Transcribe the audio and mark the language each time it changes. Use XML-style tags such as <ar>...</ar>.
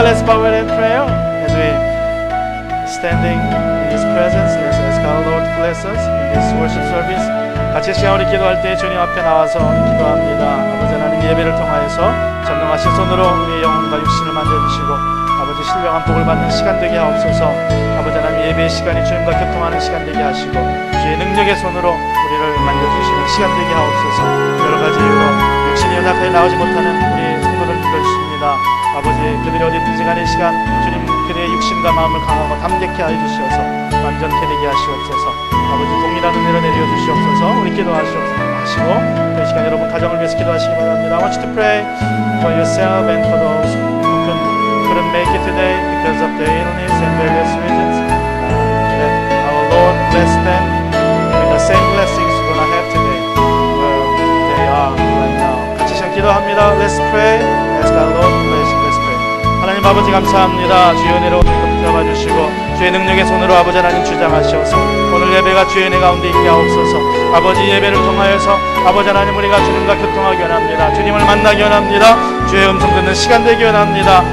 <en>Let's bow in prayer as we standing in His presence. Let's ask our Lord to bless us in this worship service.</en> <ko>같이 시간 우리 기도할 때 주님 앞에 나와서 기도합니다. 아버지 하나님 예배를 통하여서 전능하신 손으로 우리의 영혼과 육신을 만져주시고 아버지 신령한 복을 받는 시간 되게 하옵소서. 아버지 하나님 예배의 시간이 주님과 교통하는 시간 되게 하시고 주의 능력의 손으로 우리를 만져주시는 시간 되게 하옵소서. 여러 가지 이유로 육신이 연약하게 나오지 못하는 우리 성도를 믿어주십니다. 아버지 그들이 어디든지 간의 시간 주님 그들의 육신과 마음을 강하고 담대케 하여 주시어서 완전케 되게 하시옵소서. 아버지 동일한 은혜를 내려 주시옵소서. 우리 기도하시고 이 시간 여러분 가정을 위해서 기도하시기 바랍니다.</ko> <en>I want you to pray for yourself and for those who couldn't make it today because of their illness and various reasons. That our Lord bless them with the same blessings you're gonna have today where they are right now.</en> <ko>같이 시간 기도합니다.</ko> <en>Let's pray. Ask our Lord to bless you.</en> <ko>하나님 아버지 감사합니다. 주의 은혜로 붙잡아 주시고 주의 능력의 손으로 아버지 하나님 주장하시옵소서. 오늘 예배가 주의 은혜 가운데 있게 하옵소서. 아버지 예배를 통하여서 아버지 하나님 우리가 주님과 교통하기 원합니다. 주님을 만나기 원합니다. 주의 음성 듣는 시간 되기 원합니다.</ko>